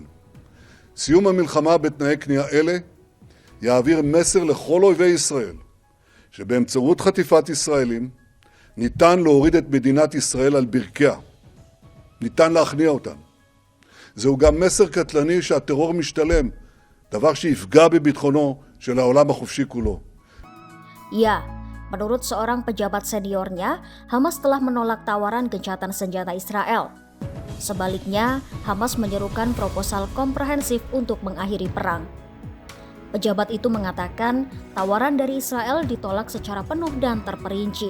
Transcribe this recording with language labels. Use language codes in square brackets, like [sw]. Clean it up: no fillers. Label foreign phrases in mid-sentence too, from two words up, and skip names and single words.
[he] סיום המלחמה בתנאי כניעה אלה יעביר מסר לכל אויבי ישראל שבאמצעות חטיפת ישראלים ניתן להוריד את מדינת ישראל על ברכיה. ניתן להכניע אותן. זהו גם מסר קטלני שהטרור משתלם, דבר שיפגע בביטחונו של העולם החופשי כולו. [id] Ya, menurut seorang pejabat seniornya, Hamas telah menolak tawaran gencatan senjata Israel. Sebaliknya, Hamas menyerukan proposal komprehensif untuk mengakhiri perang. Pejabat itu mengatakan tawaran dari Israel ditolak secara penuh dan terperinci.